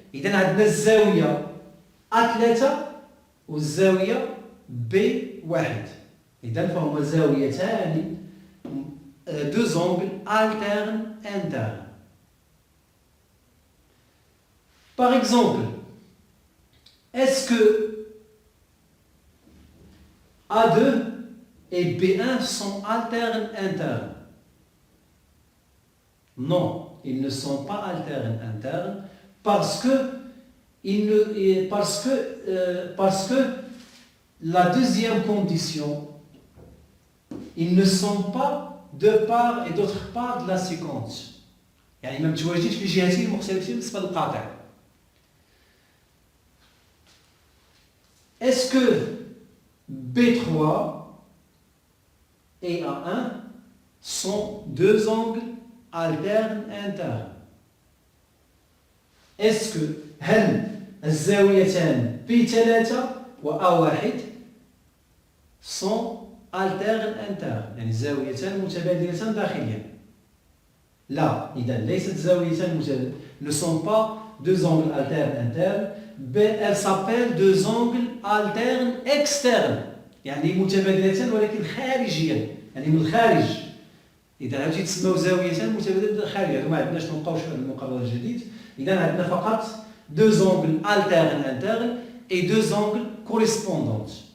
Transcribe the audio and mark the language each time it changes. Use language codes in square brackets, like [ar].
[ar] إذا عندنا الزاوية A3 والزاوية B1. إذا فهما زاويتان [fr] deux angles alternes internes. Par exemple, est-ce que A2 et B1 sont alternes internes? Non, ils ne sont pas alternes internes parce que la deuxième condition, ils ne sont pas de part et d'autre part de la séquence. [ar] يعني ما متواجدين في جهتين مختلفتين بالنسبة للقاطع. [fr] Est-ce que B3 et A1 sont deux angles alternes internes? Est-ce que [ar] هل الزاويتان B3 و A1 [fr] sont alternes internes [ar] يعني زاويتان متبادلتان داخليا؟ لا، إذا ليست زاويتان متبادلتان. [fr] Ne sont pas deux angles alternes internes. elles s'appellent deux angles alternes externes [ar] يعني متبادلتان ولكن خارجيا يعني من الخارج. إذا عاودتي تسموا زاويتان متبادلتان خارجيا، هذو ما عندناش ما نبقاوش في هذا المقرر الجديد. إذا عندنا فقط [fr] deux angles alternes internes et deux angles correspondants.